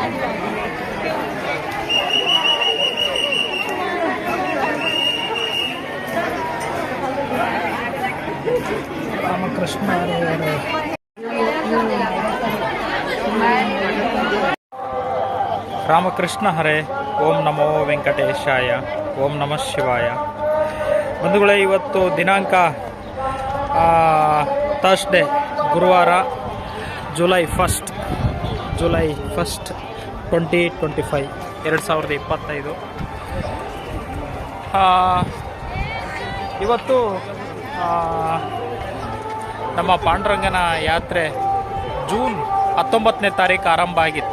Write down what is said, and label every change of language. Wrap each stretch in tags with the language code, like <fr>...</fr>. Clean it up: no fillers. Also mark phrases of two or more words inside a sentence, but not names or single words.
<sa>ರಾಮಕೃಷ್ಣ ರಾಮಕೃಷ್ಣ ಹರೇ. ಓಂ ನಮೋ ವೆಂಕಟೇಶಾಯ. ಓಂ ನಮಃ ಶಿವಾಯ.</sa> <kn>ಬಂಧುಗಳೇ, ಇವತ್ತು ದಿನಾಂಕ ಥರ್ಸ್ಡೇ, ಗುರುವಾರ, ಜುಲೈ 1 2025 2025. ಇವತ್ತು ನಮ್ಮ ಪಾಂಡುರಂಗನ ಯಾತ್ರೆ ಜೂನ್ 19ನೇ ತಾರೀಕು ಆರಂಭ ಆಗಿತ್ತು.</kn>